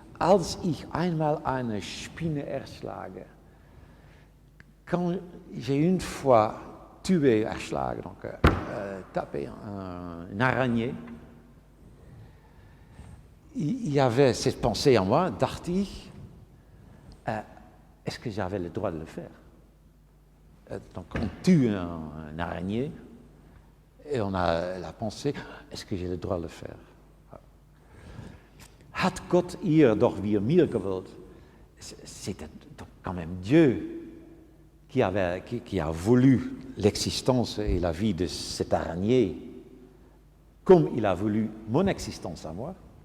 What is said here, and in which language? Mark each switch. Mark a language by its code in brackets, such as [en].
[de] Als ich einmal eine Spinne erschlage, [fr] quand j'ai une fois tué, erschlagen, donc tapé une araignée, il y avait cette pensée en moi, [de] dachte ich, [fr] est-ce que j'avais le droit de le faire? Donc on tue un araignée et on a la pensée, est-ce que j'ai le droit de le faire? [de] Hat Gott ihr doch wie mir gewollt? [fr] C'était donc quand même Dieu qui a voulu l'existence et la vie de cette araignée comme il a voulu mon existence à moi.